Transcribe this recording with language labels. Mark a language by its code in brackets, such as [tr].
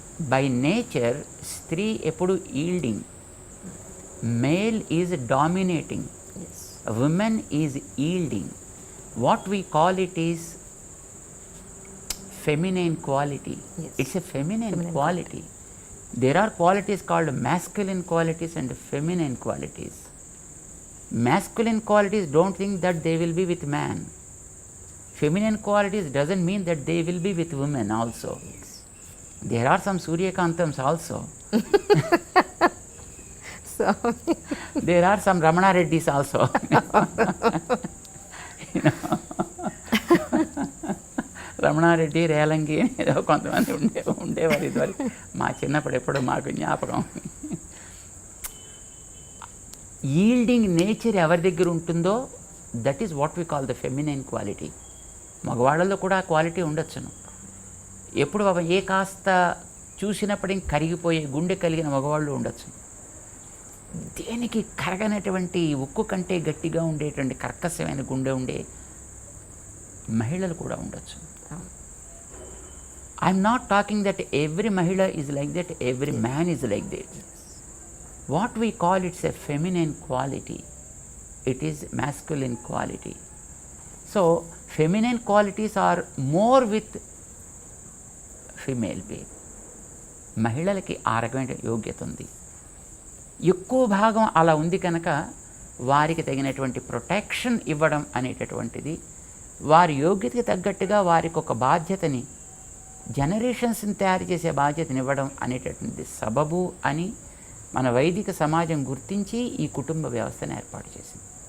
[en] by nature [te] స్త్రీ ఎప్పుడు [en] Yielding, male is dominating, women is yielding. What we call it is feminine quality. It's a feminine quality. There are qualities called masculine qualities and feminine qualities. Masculine qualities don't think that they will be with man. Feminine qualities doesn't mean that they will be with women also. There are some Suryakantams also. So there are some Ramana Reddys also. You know. [te] Ramanareddy, Relangi ఏదో కొంతమంది ఉండేవారు ఇదివరకు. మా చిన్నప్పుడు ఎప్పుడో మాకు జ్ఞాపకం. [en] yielding nature [te] ఎవరి దగ్గర ఉంటుందో [en] That is what we call the feminine quality. [te] మగవాళ్ళలో కూడా ఆ క్వాలిటీ ఉండొచ్చును. ఎప్పుడు ఏ కాస్త చూసినప్పటికీ కరిగిపోయే గుండె కలిగిన మగవాళ్ళు ఉండొచ్చు. దేనికి కరగనటువంటి ఉక్కు కంటే గట్టిగా ఉండేటువంటి కర్కశమైన గుండె ఉండే మహిళలు కూడా ఉండొచ్చు. [en] I'm not talking that every మహిళ is like that, every man is like that. What we call it's a feminine quality, it is masculine quality. So feminine qualities are more with female being. [te] మహిళలకి ఆ రకమైన యోగ్యత ఉంది, ఎక్కువ భాగం అలా ఉంది కనుక వారికి తగినటువంటి ప్రొటెక్షన్ ఇవ్వడం అనేటటువంటిది, వారి యోగ్యతకి తగ్గట్టుగా వారికి ఒక బాధ్యతని, జనరేషన్స్ని తయారు చేసే బాధ్యతని ఇవ్వడం అనేటటువంటి సబబు అని మన వైదిక సమాజం గుర్తించి ఈ కుటుంబ వ్యవస్థను ఏర్పాటు చేసింది.